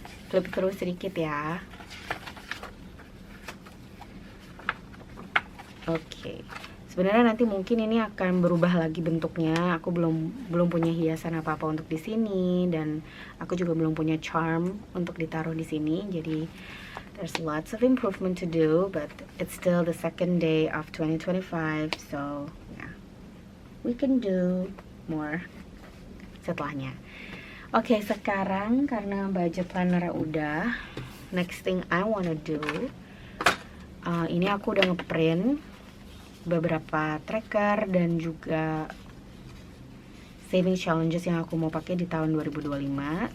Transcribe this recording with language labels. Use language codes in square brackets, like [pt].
[id] Flip terus sedikit ya. Oke. Sebenarnya nanti mungkin ini akan berubah lagi bentuknya. Aku belum punya hiasan apa-apa untuk di sini, dan aku juga belum punya charm untuk ditaruh di sini. [en] Jadi there's lots of improvement to do, but it's still the second day of 2025, so yeah, we can do more setelahnya. [id] Oke, sekarang karena budget planner udah, [en] next thing I wanna do, [id] ini aku udah ngeprint beberapa tracker dan juga saving challenges yang aku mau pakai di tahun 2025.